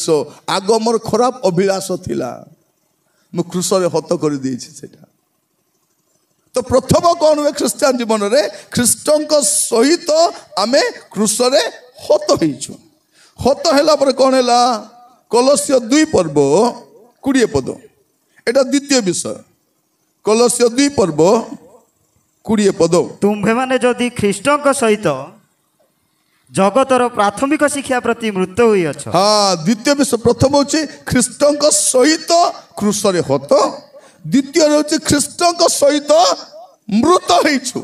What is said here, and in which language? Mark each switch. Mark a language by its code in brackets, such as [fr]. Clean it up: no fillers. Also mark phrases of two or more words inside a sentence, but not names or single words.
[or] ଆଗ ମୋର ଖରାପ ଅଭିଳାଷ ଥିଲା, ମୁଁ କ୍ରୁଶରେ ହତ କରିଦେଇଛି ସେଟା। ତ ପ୍ରଥମ କ'ଣ ହୁଏ ଖ୍ରୀଷ୍ଟିଆନ ଜୀବନରେ? ଖ୍ରୀଷ୍ଟଙ୍କ ସହିତ ଆମେ କ୍ରୁଶରେ ହତ ହେଇଛୁ। ହତ ହେଲା ପରେ କ'ଣ ହେଲା? କଲୋସ୍ୟ 2 ପର୍ବ 20 ପଦ। ଏଟା ଦ୍ୱିତୀୟ ବିଷୟ। କଲୋସୀୟ 2 ପର୍ବ କୋଡ଼ିଏ ପଦ ତୁମ୍ଭେମାନେ ଯଦି ଖ୍ରୀଷ୍ଟଙ୍କ ସହିତ ଜଗତର ପ୍ରାଥମିକ ଶିକ୍ଷା ପ୍ରତି ମୃତ ହୋଇଅଛ। ହଁ ଦ୍ୱିତୀୟ ବିଷୟ ପ୍ରଥମ ହେଉଛି ଖ୍ରୀଷ୍ଟଙ୍କ ସହିତ କ୍ରୁଶରେ ହତ, ଦ୍ୱିତୀୟରେ ହେଉଛି ଖ୍ରୀଷ୍ଟଙ୍କ ସହିତ ମୃତ ହେଇଛୁ।